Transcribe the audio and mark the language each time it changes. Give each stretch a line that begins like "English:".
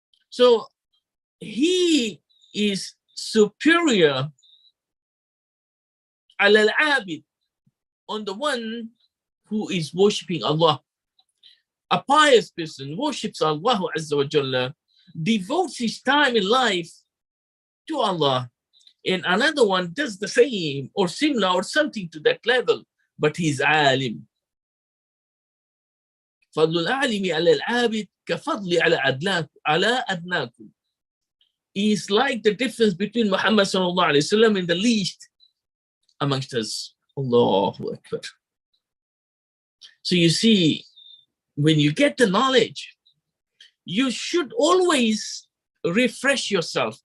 English: So he is superior al-abid, on the one who is worshipping Allah. A pious person worships Allah Azza wa Jalla, devotes his time in life to Allah, and another one does the same or similar or something to that level, but he's alim.
Arabic: فضل العالم على العابد كفضل على أدناكم.
English: Is like the difference between Muhammad sallallahu alaihi wasallam and the least amongst us. Allahu Akbar. So you see, when you get the knowledge, you should always refresh yourself.